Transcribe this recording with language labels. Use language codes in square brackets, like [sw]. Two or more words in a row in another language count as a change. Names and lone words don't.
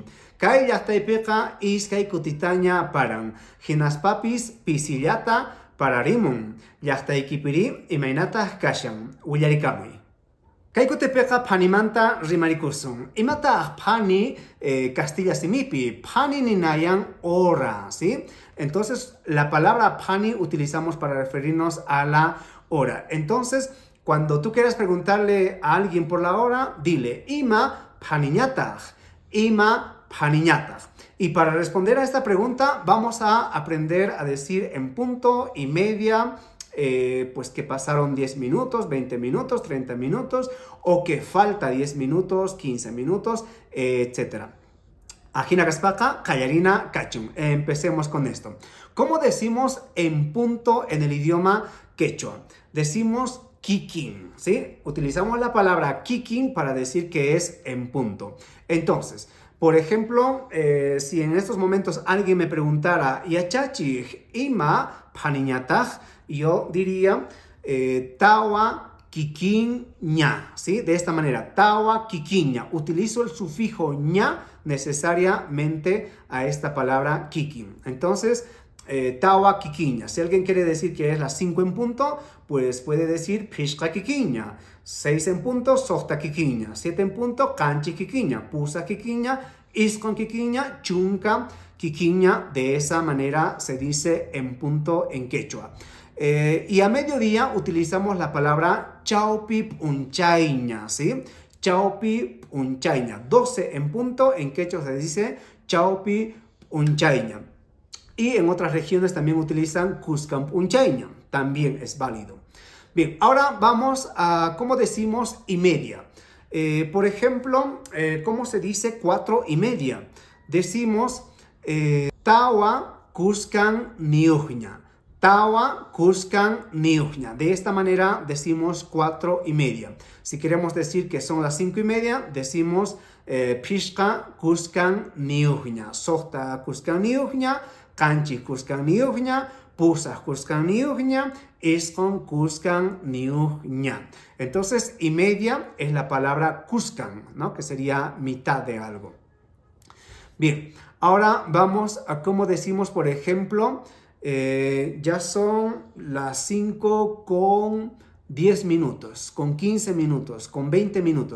[qu] Kay llaqtaypiqa iskay kutitaña paran. Hinaspapis pisillata pararimun. Llaqtaykipiri imaynataq kashan, willarikamuy. Kay kutipiqa phanimanta rimarikusun. Imataq phani Castilla simipi, phani ninayan [es] hora, ¿sí? Entonces, la palabra phani utilizamos para referirnos a la hora. Entonces, cuando tú quieras preguntarle a alguien por la hora, dile, [qu] ima phaniñataq, ima phaniñataq. [es] Y para responder a esta pregunta, vamos a aprender a decir en punto y media, pues que pasaron 10 minutos, 20 minutos, 30 minutos, o que falta 10 minutos, 15 minutos, etc. [qu] Ajina Gaspaka, Kayarina Kachun. [es] Empecemos con esto. ¿Cómo decimos en punto en el idioma quechua? Decimos kikin, ¿sí? Utilizamos la palabra kikin para decir que es en punto. Entonces, por ejemplo, si en estos momentos alguien me preguntara, [qu] Yachachi, ima paniñataq, [es] yo diría [qu] tawa kikin ña, [es] ¿sí? De esta manera, [qu] tawa kikin ña. [es] Utilizo el sufijo ña necesariamente a esta palabra kikin. Entonces, [qu] tawa kikin ña. [es] Si alguien quiere decir que es las 5 en punto, pues puede decir [qu] pishka kikin ña. 6 [es] en punto, [qu] sohta kikin ña. 7 [es] en punto, [qu] kanchi kikin ña. Pusa kikin ña, iskon kikin ña, chunka kikin ña. [es] De esa manera se dice en punto en quechua. Y a mediodía utilizamos la palabra [qu] chaupip unchaiña, [es] ¿sí? [qu] Chaupip unchaiña. [es] 12 en punto, en quechua se dice [qu] chaupip unchaiña. [es] Y en otras regiones también utilizan [qu] cuscamp unchaiña. [es] También es válido. Bien, ahora vamos a cómo decimos y media. Por ejemplo, ¿cómo se dice 4 y media? [qu] Decimos tawa cuscan niujña. Tawa cuscan niujña. [es] De esta manera decimos 4 y media. Si queremos decir que son las 5 y media, decimos [qu] pishka cuscan niujña. Sohta cuscan niujña. Kanchi cuscan niujña. Pusa cuscan niujña. Iskon cuscan niujña. [es] Entonces, y media es la palabra cuscan, ¿no? Que sería mitad de algo. Bien, ahora vamos a cómo decimos, por ejemplo, ya son las 5 con 10 minutos, con 15 minutos, con 20 minutos.